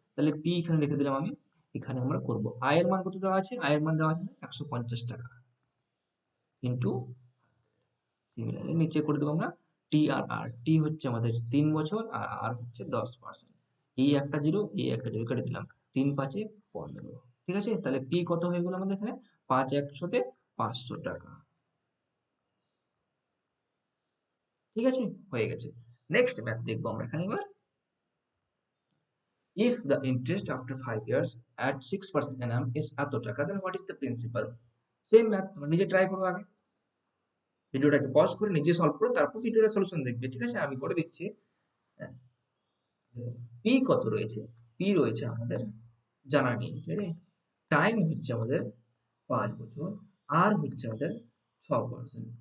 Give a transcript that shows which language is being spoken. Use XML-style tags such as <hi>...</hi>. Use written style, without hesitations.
<bn>তাহলে পি এখানে লিখে দিলাম আমি, এখানে আমরা করবো, আয়ের মান কত দেওয়া আছে, আয়ের মান দেওয়া আছে 150 টাকা, ইন্টু সিমিলারলি নিচে করে দেবো আমরা টি আর আর, টি হচ্ছে আমাদের 3 বছর, আর আর হচ্ছে 10%। এই একটা জিরো, এই একটা জিরো কেটে দিলাম, 3 5 15। ঠিক আছে, তাহলে পি কত হয়ে গেল আমাদের এখানে, 5 100-তে 500 টাকা। ঠিক আছে, হয়ে গেছে। নেক্সট ম্যাথ দেখবো আমরা এখানে এবার,</bn> <en>if the interest after 5 years at 6% annum is</en> <bn>এত টাকা,</bn> <en>then what is the principal?</en> <bn>Same math, তোমরা নিজে ট্রাই করো আগে, ভিডিওটাকে পজ করে নিজে সলভ করো, তারপর ভিডিওটা সলিউশন দেখবে, ঠিক আছে, আমি করে দিচ্ছি। পি কত রয়েছে, পি রয়েছে আমাদের জানা নেই, ঠিক আছে। টাইম হচ্ছে আমাদের 5 বছর, আর হচ্ছে আমাদের 6%।</bn>